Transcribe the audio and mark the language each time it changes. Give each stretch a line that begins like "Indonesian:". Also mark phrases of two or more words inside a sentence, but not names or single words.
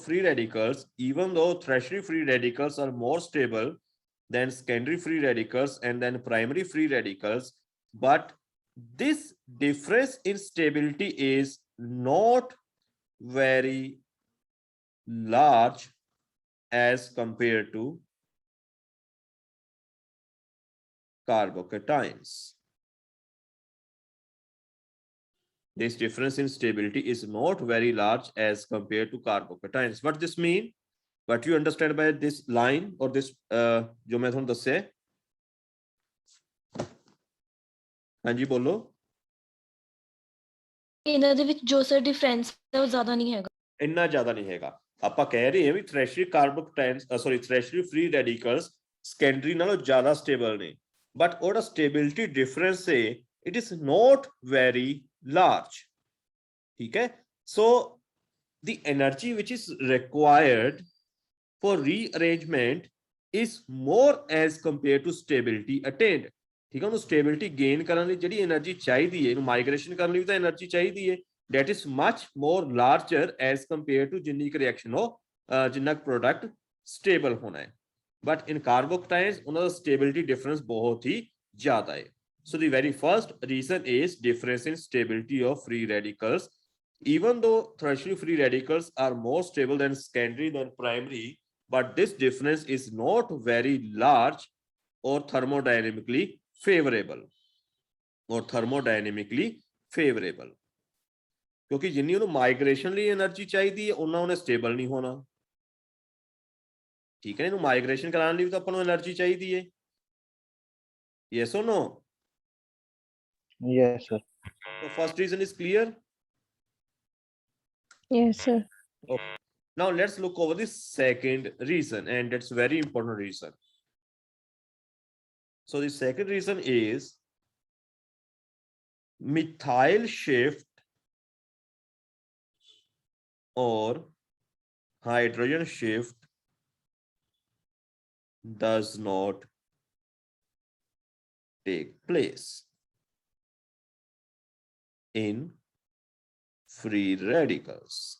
English: free radicals, even though tertiary free radicals are more stable than secondary free radicals and then primary free radicals, but this difference in stability is not very large as compared to carbocations. This difference in stability is not very large as compared to carbocations. What does this mean? What you understand by this line or this
Punjabi: ਜੋ ਮੈਂ ਥੋੜ੍ਹਾ ਦੱਸੇ?
Hindi: हाँ जी बोलो.
Punjabi: ਇਹਨਾਂ ਦੇ ਵਿੱਚ ਜੋ ਸਰ ਡਿਫਰੈਂਸ ਹੈ ਉਹ ਜ਼ਿਆਦਾ ਨਹੀਂ ਹੈਗਾ. ਇੰਨਾ ਜ਼ਿਆਦਾ ਨਹੀਂ ਹੈਗਾ. ਆਪਾਂ ਕਹਿ ਰਹੇ ਹਾਂ ਵੀ
English: tertiary carbocations tertiary free radicals secondary
Punjabi: ਨਾਲੋਂ ਜ਼ਿਆਦਾ stable ਨੇ.
English: But ਉਹਦਾ stability difference ਹੈ, it is not very large.
Hindi: ठीक है?
English: So the energy which is required for rearrangement is more as compared to stability attained.
Hindi: ठीक है?
Punjabi: ਉਹਨੂੰ
English: stability gain
Punjabi: ਕਰਨ ਲਈ ਜਿਹੜੀ એનર્ਜੀ ਚਾਹੀਦੀ ਹੈ, ਇਹਨੂੰ ਮਾਈਗ੍ਰੇਸ਼ਨ ਕਰਨ ਲਈ ਤਾਂ એનર્ਜੀ ਚਾਹੀਦੀ ਹੈ,
English: that is much more larger as compared to
Punjabi: ਜਿੰਨੀ ਕੁ ਰਿਐਕਸ਼ਨ ਹੋ ਜਿੰਨਾ ਕੁ
English: product stable
Punjabi: ਹੋਣਾ ਹੈ.
English: But in carbocations
Punjabi: ਉਹਨਾਂ ਦਾ
English: stability difference
Punjabi: ਬਹੁਤ ਹੀ ਜ਼ਿਆਦਾ ਹੈ.
English: So the very first reason is difference in stability of free radicals. Even though tertiary free radicals are more stable than secondary than primary, but this difference is not very large or thermodynamically favorable.
Hindi: क्योंकि जिन्नी उन्हें माइग्रेशन
Punjabi: ਲਈ એનર્ਜੀ ਚਾਹੀਦੀ ਹੈ ਉਹਨਾਂ ਉਹਨੇ ਸਟੇਬਲ ਨਹੀਂ ਹੋਣਾ. ਠੀਕ ਹੈ, ਇਹਨੂੰ ਮਾਈਗ੍ਰੇਸ਼ਨ ਕਰਾਉਣ ਲਈ ਤਾਂ ਆਪਾਂ ਨੂੰ એનર્ਜੀ ਚਾਹੀਦੀ ਹੈ.
English: Yes or no? Yes, sir. So first reason is clear. Yes, sir. Okay. Now let's look over the second reason, and that's very important reason. So the second reason is methyl shift or hydrogen shift does not take place in free radicals.